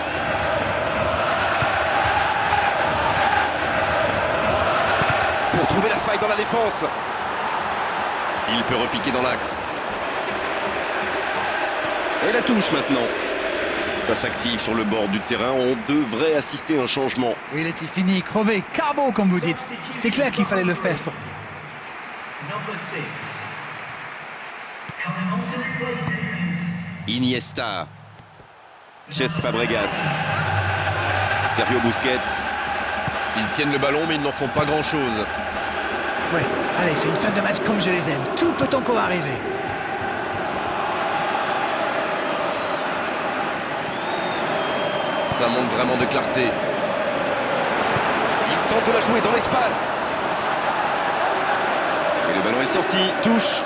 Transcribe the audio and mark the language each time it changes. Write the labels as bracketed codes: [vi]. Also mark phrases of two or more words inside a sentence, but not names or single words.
[fr] Pour trouver la faille dans la défense. Il peut repiquer dans l'axe. Et la touche maintenant. Ça s'active sur le bord du terrain. On devrait assister à un changement. Oui, il était fini, crevé, carbo comme vous dites. C'est clair qu'il fallait le faire sortir. Iniesta. Cesc Fabregas. Sergio Busquets. Ils tiennent le ballon mais ils n'en font pas grand-chose. Ouais, allez, c'est une fin de match comme je les aime. Tout peut encore arriver. Ça manque vraiment de clarté. Il tente de la jouer dans l'espace. Et le ballon est sorti, touche.